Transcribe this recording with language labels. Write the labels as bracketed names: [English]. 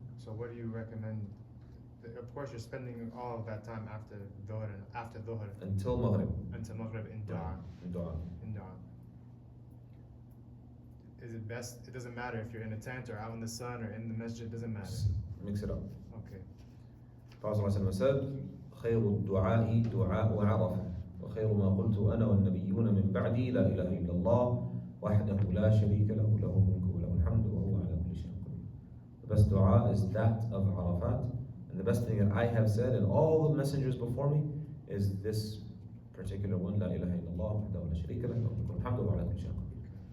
[English] So, what do you recommend? Of course, you're spending all of that time after Dhuhr and after Dhuhr Until Maghrib. until Maghrib in Dua. In Dua. In Dua. Is it best? It doesn't matter if you're in a tent or out in the sun or in the masjid. Doesn't matter. Mix it up. Okay. Prophet ﷺ said, [Arabic] خير الدعاء دعاء عرفة وخير ما قلت أنا والنبيون من بعدي لا إله إلا الله وحده لا شريك له له الملك وله الحمد وهو على كل شيء قدير. [English] The best dua is that of Arafat, and the best thing that I have said and all the messengers before me is this particular one, [Arabic] لا إله إلا الله وحده لا شريك له له الملك والحمد وهو على كل شيء قدير.